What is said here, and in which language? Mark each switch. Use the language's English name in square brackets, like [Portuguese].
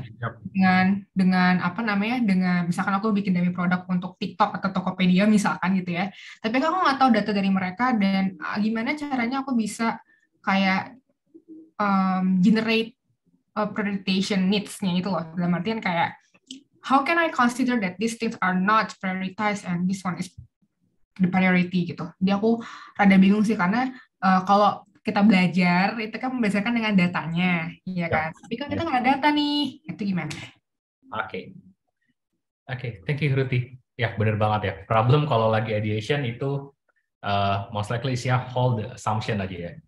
[English] Yep. [Indonesian] Dengan apa namanya? Dengan misalkan aku bikin dummy produk untuk TikTok atau Tokopedia misalkan gitu ya. Tapi kan aku nggak tahu data dari mereka dan gimana caranya aku bisa kayak generate prioritization needs-nya itu loh. [English] Dalam artian kayak how can I consider that these things are not prioritized and this one is the priority gitu. [Indonesian] Jadi aku rada bingung sih karena kalau kita belajar itu kan berdasarkan dengan datanya, ya kan? Tapi kan kita nggak ada data nih, itu gimana? Oke, thank you Ruti. Ya benar banget ya. Problem kalau lagi ideation itu most likely isinya hold the assumption aja ya.